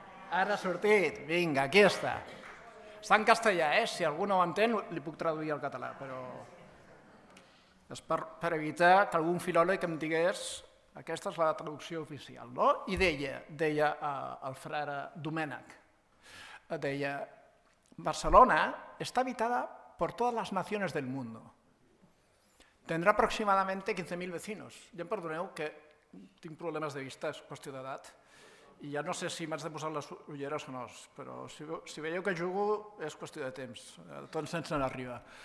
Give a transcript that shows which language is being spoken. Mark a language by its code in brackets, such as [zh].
[ca] Ara ha sortit, vinga, aquí està. està en castellà, si algú no ho entén li puc traduir al català, però és per evitar que algun filòleg em digués aquesta és la traducció oficial, no? I deia el frare Domènec, deia, [es] Barcelona está habitada por todas las naciones del mundo. Tendrá aproximadamente 15.000 vecinos. [ca] Ja em perdoneu que tinc problemes de vista, és qüestió d'edat, i ja no sé si m'haig de posar les ulleres o no, però si veieu que jugo és qüestió de temps, tot sense n'arriba.